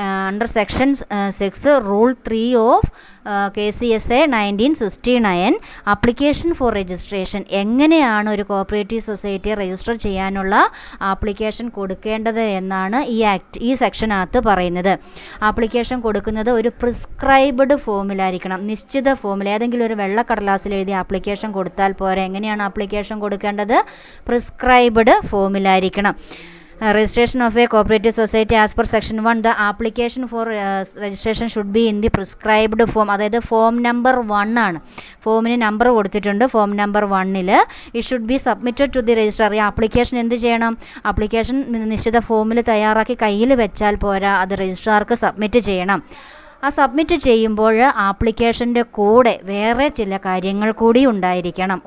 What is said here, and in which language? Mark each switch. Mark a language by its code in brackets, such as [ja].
[en] under section 6 rule 3 of KCSA 1969 application for registration, [ml] എങ്ങനെയാണ് ഒരു cooperative സൊസൈറ്റിയെ register ചെയ്യാനുള്ള application കൊടുക്കേണ്ടത് എന്നാണ് ഈ സെക്ഷനകത്ത് പറയുന്നത്. ആപ്ലിക്കേഷൻ കൊടുക്കുന്നത് ഒരു പ്രിസ്ക്രൈബ്ഡ് ഫോമിലായിരിക്കണം, നിശ്ചിത ഫോമിൽ. ഏതെങ്കിലും ഒരു വെള്ളക്കടലാസിൽ എഴുതി ആപ്ലിക്കേഷൻ കൊടുത്താൽ പോരാ. എങ്ങനെയാണ് ആപ്ലിക്കേഷൻ കൊടുക്കേണ്ടത്? Prescribed ഫോമിലായിരിക്കണം. [en] Registration of a cooperative society as per section 1, the application for registration should be in the prescribed form. [ml] അതായത് ഫോം നമ്പർ 1 ആണ്. ഫോമിന് നമ്പർ കൊടുത്തിട്ടുണ്ട്. Form number 1-ൽ [en] it should be submitted to the registrar. [ml] ഈ application എന്ത് ചെയ്യണം? Application നിശ്ചിത ഫോമിൽ തയ്യാറാക്കി കയ്യിൽ വെച്ചാൽ പോരാ, അത് രജിസ്ട്രാർക്ക് സബ്മിറ്റ് ചെയ്യണം. ആ സബ്മിറ്റ് ചെയ്യുമ്പോൾ ആപ്ലിക്കേഷൻ്റെ കൂടെ വേറെ ചില കാര്യങ്ങൾ കൂടി ഉണ്ടായിരിക്കണം.